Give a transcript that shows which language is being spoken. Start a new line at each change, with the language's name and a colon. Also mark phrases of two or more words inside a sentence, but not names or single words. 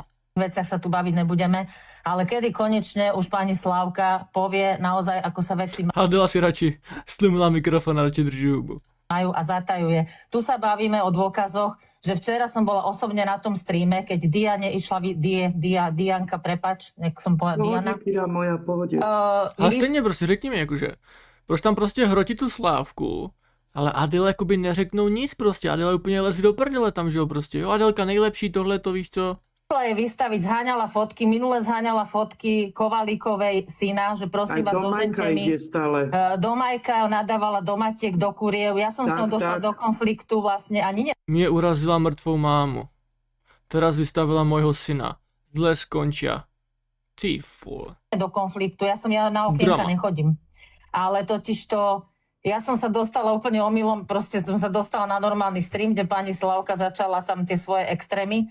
Slovak: veciach sa tu baviť nebudeme, ale kedy konečne už pani Slávka povie naozaj, ako sa veci
Czech: Adela si radši stlumila mikrofon a radši drží hubu.
Slovak: majú a zatajuje. Tu sa bavíme o dôkazoch, že včera som bola osobne na tom streame, keď Diane išla, Dianka, prepač, nech som povedala Diana. Pohode, moja, pohode.
Czech: A stejně prostě řekni mi, jakože, proč tam prostě hrotí tu Slávku, ale Adele jakoby neřeknou nic prostě, Adele úplně lezí do prdele tam, že jo, prostě, jo, Adelka nejlepší, tohle to víš co?
Slovak: Je vystaviť, zháňala fotky, minule zháňala fotky Kovalíkovej syna, že prosím vás, zožente mi. Do Majka nadávala do matiek, do kuriev. Ja som s ňou došla do konfliktu vlastne ani
Czech: Mě urazila mrtvou mámu.
Slovak: Teraz vystavila mojho syna. Zle skončia. Ty ful. do konfliktu. Ja na okienka nechodím. Ale totiž to, ja som sa dostala úplne omylom, proste som sa dostala na normálny stream, kde pani Slavka začala sam tie svoje extrémy.